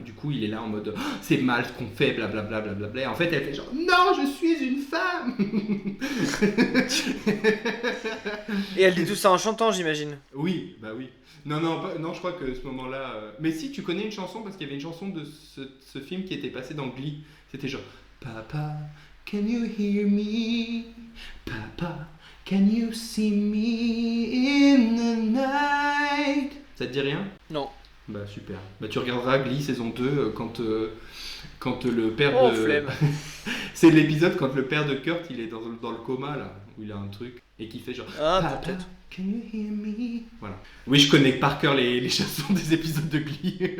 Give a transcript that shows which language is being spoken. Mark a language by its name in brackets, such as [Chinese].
[French] Du coup, il est là en mode oh, c'est mal ce qu'on fait, blablabla. Blablabla. Et en fait, elle fait genre non, je suis une femme. Et elle dit tout ça en chantant, j'imagine. Oui, bah oui. Non, non, non, je crois que ce moment-là. Mais si, tu connais une chanson parce qu'il y avait une chanson de ce film qui était passé dans Glee. [English] C'était genre Papa, can you hear me? Papa, can you see me in the night? [French] Ça te dit rien? Non. Bah super. Bah tu regarderas Glee saison 2 quand le père Oh, de... flemme. C'est l'épisode quand le père de Kurt il est dans le coma là, où il a un truc et qui fait genre Ah, [English] Papa, [French] peut-être. [English] can you hear me? Voilà. [French] Oui, je connais par cœur les chansons des épisodes de Glee.